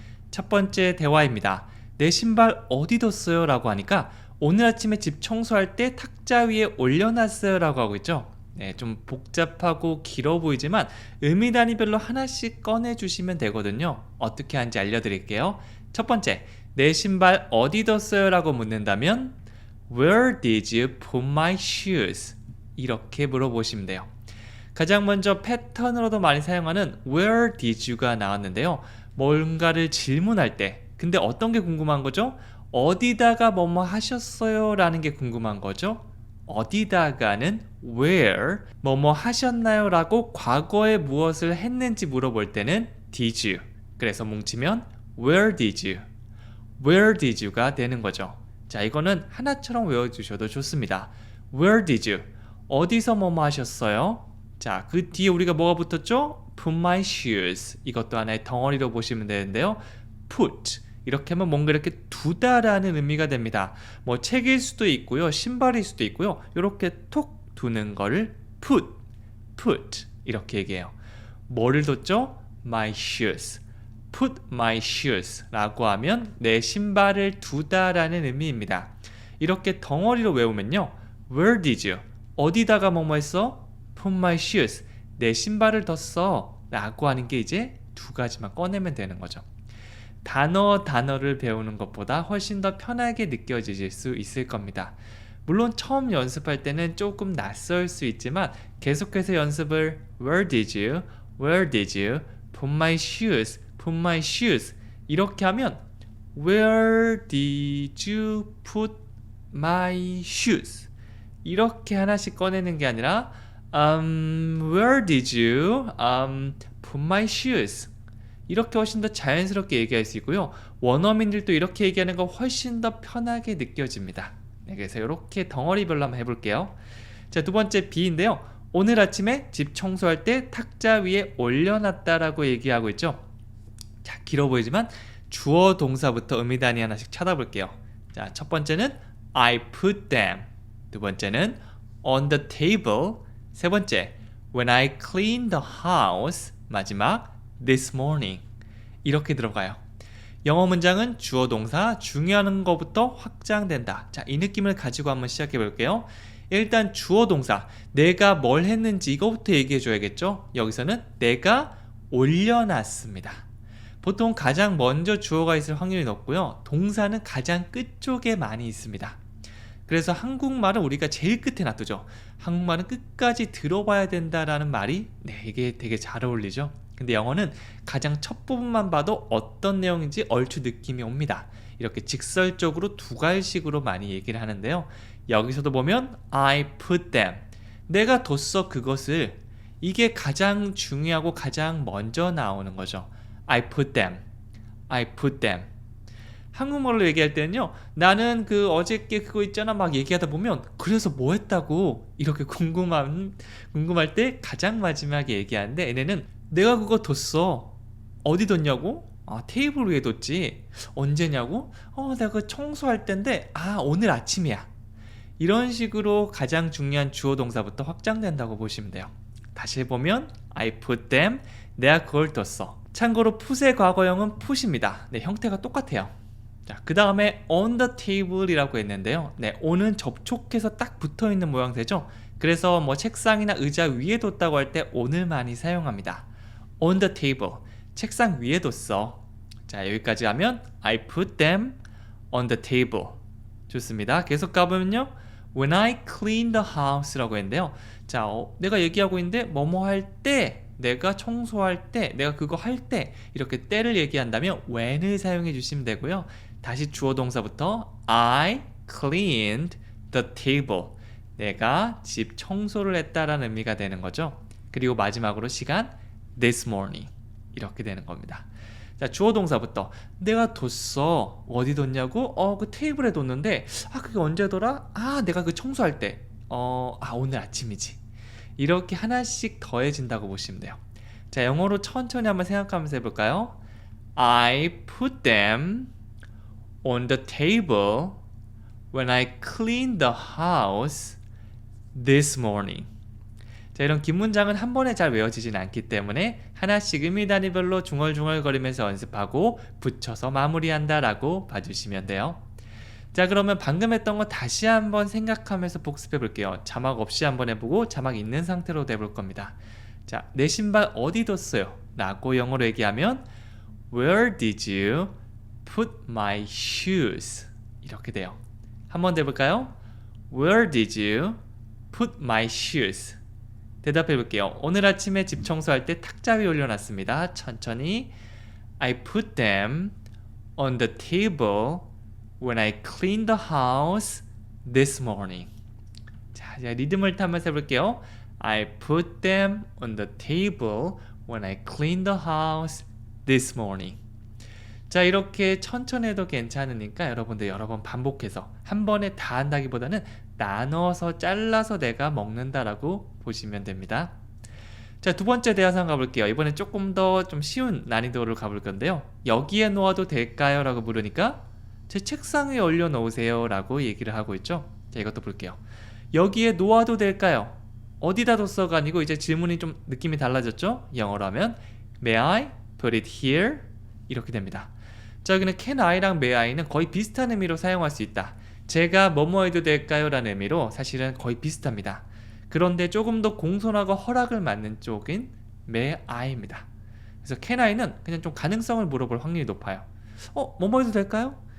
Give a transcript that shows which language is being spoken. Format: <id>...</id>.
<ko>첫 번째 대화입니다. 내 신발 어디 뒀어요? 라고 하니까 오늘 아침에 집 청소할 때 탁자 위에 올려놨어요 라고 하고 있죠. 네, 좀 복잡하고 길어 보이지만 의미 단위별로 하나씩 꺼내주시면 되거든요. 어떻게 하는지 알려드릴게요. 첫 번째, 내 신발 어디 뒀어요? 라고 묻는다면</ko> <en>Where did you put my shoes?</en> <ko>이렇게 물어보시면 돼요. 가장 먼저 패턴으로도 많이 사용하는</ko> <en>Where did you</en> <ko>가 나왔는데요. 뭔가를 질문할 때 근데 어떤 게 궁금한 거죠? 어디다가 뭐뭐 하셨어요? 라는 게 궁금한 거죠. 어디다가는 where 뭐뭐 하셨나요? 라고 과거에 무엇을 했는지 물어볼 때는</ko> <en>did you.</en> <ko>그래서 뭉치면</ko> <en>where did you? where did you</en> <ko>가 되는 거죠. 자, 이거는 하나처럼 외워주셔도 좋습니다.</ko> <en>where did you?</en> <ko>어디서 뭐뭐 하셨어요? 자, 그 뒤에 우리가 뭐가 붙었죠?</ko> <en>put my shoes.</en> <ko>이것도 하나의 덩어리로 보시면 되는데요. put 이렇게 하면 뭔가 이렇게 두다라는 의미가 됩니다. 뭐 책일 수도 있고요. 신발일 수도 있고요. 이렇게 톡 두는 거를 put 이렇게 얘기해요. 뭐를 뒀죠?</ko> <en>my shoes. put my shoes</en> <ko>라고 하면 내 신발을 두다라는 의미입니다. 이렇게 덩어리로 외우면요.</ko> <en>where did you?</en> <ko>어디다가 뭐뭐 했어?</ko> <en>put my shoes.</en> <ko>내 신발을 뒀어 라고 하는 게 이제 두 가지만 꺼내면 되는 거죠. 단어를 배우는 것보다 훨씬 더 편하게 느껴지실 수 있을 겁니다. 물론 처음 연습할 때는 조금 낯설 수 있지만 계속해서 연습을</ko> <en>Where did you? Where did you? Put my shoes. Put my shoes.</en> <ko>이렇게 하면</ko> <en>Where did you put my shoes?</en> <ko>이렇게 하나씩 꺼내는 게 아니라</ko> <en>Where did you put my shoes?</en> <ko>이렇게 훨씬 더 자연스럽게 얘기할 수 있고요. 원어민들도 이렇게 얘기하는 거 훨씬 더 편하게 느껴집니다. 네, 그래서 이렇게 덩어리별로 한번 해볼게요. 자, 두 번째 B인데요. 오늘 아침에 집 청소할 때 탁자 위에 올려놨다라고 얘기하고 있죠. 자, 길어 보이지만 주어 동사부터 의미 단위 하나씩 찾아볼게요. 자, 첫 번째는</ko> <en>I put them.</en> <ko>두 번째는</ko> <en>on the table.</en> <ko>세 번째,</ko> <en>when I clean the house. 마지막, this morning.</en> <ko>이렇게 들어가요. 영어 문장은 주어 동사 중요한 것부터 확장된다. 자, 이 느낌을 가지고 한번 시작해 볼게요. 일단 주어 동사 내가 뭘 했는지 이거부터 얘기해 줘야겠죠. 여기서는 내가 올려놨습니다. 보통 가장 먼저 주어가 있을 확률이 높고요. 동사는 가장 끝쪽에 많이 있습니다. 그래서 한국말은 우리가 제일 끝에 놔두죠. 한국말은 끝까지 들어봐야 된다라는 말이 이게 되게 잘 어울리죠. 근데 영어는 가장 첫 부분만 봐도 어떤 내용인지 얼추 느낌이 옵니다. 이렇게 직설적으로 두 갈식으로 많이 얘기를 하는데요. 여기서도 보면</ko> <en>I put them.</en> <ko>내가 뒀어 그것을. 이게 가장 중요하고 가장 먼저 나오는 거죠.</ko> <en>I put them. I put them.</en> <ko>한국말로 얘기할 때는요. 나는 그 어저께 그거 있잖아 막 얘기하다 보면 그래서 뭐 했다고 이렇게 궁금할 때 가장 마지막에 얘기하는데 얘네는 내가 그거 뒀어. 어디 뒀냐고? 아, 테이블 위에 뒀지. 언제냐고? 내가 그 청소할 때인데 오늘 아침이야. 이런 식으로 가장 중요한 주어 동사부터 확장된다고 보시면 돼요. 다시 해보면</ko> <en>I put them.</en> <ko>내가 그걸 뒀어. 참고로 put의 과거형은 put입니다. 네, 형태가 똑같아요. 자, 그 다음에</ko> <en>on the table</en> <ko>이라고 했는데요. 네, on은 접촉해서 딱 붙어있는 모양새죠. 그래서 뭐 책상이나 의자 위에 뒀다고 할 때 on을 많이 사용합니다.</ko> <en>on the table.</en> <ko>책상 위에 뒀어. 자, 여기까지 하면</ko> <en>I put them on the table.</en> <ko>좋습니다. 계속 가보면요.</ko> <en>When I clean the house</en> <ko>라고 했는데요. 자, 내가 얘기하고 있는데 뭐뭐 할 때, 내가 청소할 때, 내가 그거 할 때 이렇게 때를 얘기한다면 when을 사용해 주시면 되고요. 다시 주어 동사부터</ko> <en>I cleaned the table.</en> <ko>내가 집 청소를 했다라는 의미가 되는 거죠. 그리고 마지막으로 시간</ko> <en>this morning.</en> <ko>이렇게 되는 겁니다. 자, 주어 동사부터 내가 뒀어. 어디 뒀냐고? 그 테이블에 뒀는데 그게 언제더라? 내가 그 청소할 때. 오늘 아침이지. 이렇게 하나씩 더해진다고 보시면 돼요. 자, 영어로 천천히 한번 생각하면서 해볼까요?</ko> <en>I put them on the table when I cleaned the house this morning.</en> <ko>자, 이런 긴 문장은 한 번에 잘 외워지진 않기 때문에 하나씩 의미 단위별로 중얼중얼거리면서 연습하고 붙여서 마무리한다 라고 봐주시면 돼요. 자, 그러면 방금 했던 거 다시 한번 생각하면서 복습해 볼게요. 자막 없이 한번 해보고 자막 있는 상태로 해볼 겁니다. 자, 내 신발 어디 뒀어요? 라고 영어로 얘기하면</ko> <en>Where did you put my shoes?</en> <ko>이렇게 돼요. 한번 더 해볼까요?</ko> <en>Where did you put my shoes?</en> <ko>대답해 볼게요. 오늘 아침에 집 청소할 때 탁자 위에 올려놨습니다. 천천히</ko> <en>I put them on the table when I cleaned the house this morning.</en> <ko>자, 이제 리듬을 타면서 해볼게요.</ko> <en>I put them on the table when I cleaned the house this morning.</en> <ko>자, 이렇게 천천히 해도 괜찮으니까 여러분들 여러 번 반복해서 한 번에 다 한다기보다는 나눠서 잘라서 내가 먹는다라고 보시면 됩니다. 자, 두 번째 대화상 가볼게요. 이번엔 조금 더 좀 쉬운 난이도를 가볼 건데요. 여기에 놓아도 될까요? 라고 물으니까 제 책상 위에 올려놓으세요 라고 얘기를 하고 있죠. 자, 이것도 볼게요. 여기에 놓아도 될까요? 어디다 뒀어가 아니고 이제 질문이 좀 느낌이 달라졌죠? 영어로 하면</ko> <en>May I put it here?</en> <ko>이렇게 됩니다. 자, 여기는</ko> <en>can I</en> <ko>랑</ko> <en>may I</en> <ko>는 거의 비슷한 의미로 사용할 수 있다. 제가 뭐뭐 해도 될까요? 라는 의미로 사실은 거의 비슷합니다. 그런데 조금 더 공손하고 허락을 맞는 쪽인</ko> <en>may I</en> <ko>입니다. 그래서</ko> <en>can I</en> <ko>는 그냥 좀 가능성을 물어볼 확률이 높아요. 뭐뭐 해도 될까요?</ko>